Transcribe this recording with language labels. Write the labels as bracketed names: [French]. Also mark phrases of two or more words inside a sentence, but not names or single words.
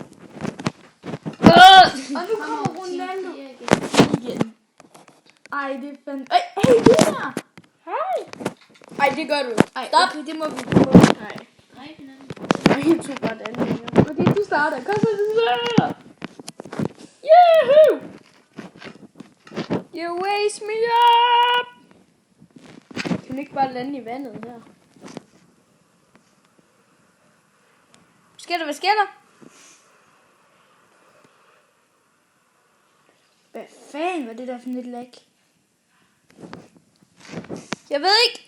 [Danish] Og nu kommer Ronaldo igen. Ej, det er fandme... Hey, du der! Hej! Ej, det gør du. Ej, stop. okay, det må vi. Nej. Jeg tog bare den her. Okay, du starter. Kom så, du starter. [English] Yahoo! You waste me up! [Danish] Kan du ikke bare lande i vandet her? Hvad sker der? Hvad fanden var det der for et lag? Jeg ved ikke.